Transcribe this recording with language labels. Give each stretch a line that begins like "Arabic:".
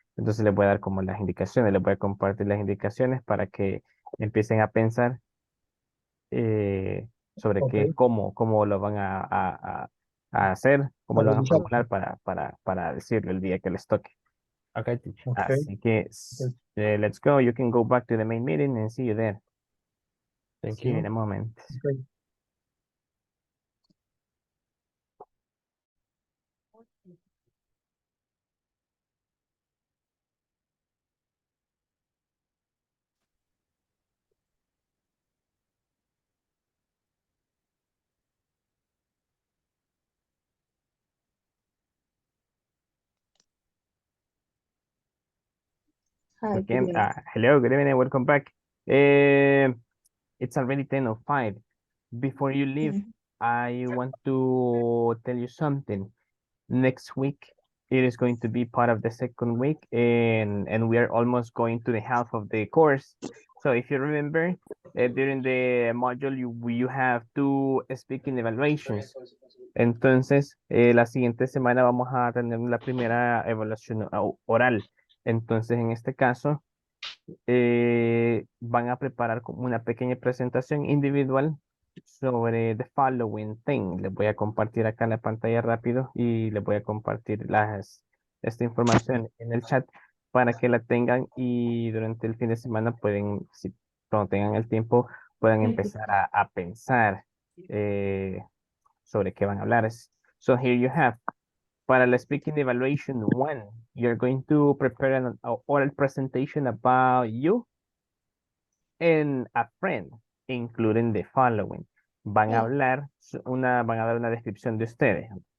Spanish: Entonces les voy a dar como las indicaciones, les voy a compartir las indicaciones para que empiecen a pensar sobre
English: Okay.
Spanish: cómo lo van a hacer, cómo lo van a Realizar. formular para decirlo el día que les toque.
English: Okay, teacher. Okay.
Spanish: Así que,
English: let's go. You can go back to the main meeting and see you there. Thank See you in you. a moment. Okay. Hi, Okay. good evening. Hello, good evening. Welcome back. It's already 10:05. Before you leave, I want to tell you something. Next week, it is going to be part of the second week, and we are almost going to the half of the course. So if you remember, during the module, you have two speaking evaluations.
Spanish: Entonces, la siguiente semana vamos a tener la primera evaluación oral. Entonces, en este caso, van a preparar como una pequeña presentación individual sobre
English: the following thing.
Spanish: Les voy a compartir acá en la pantalla rápido y les voy a compartir esta información en el chat para que la tengan y durante el fin de semana pueden, si cuando tengan el tiempo, puedan empezar a pensar sobre qué van a hablar.
English: So here you have.
Spanish: Para la
English: Speaking Evaluation 1, you're going to prepare an oral presentation about you and a friend, including the following.
Spanish: Van a hablar, van a dar una descripción de ustedes.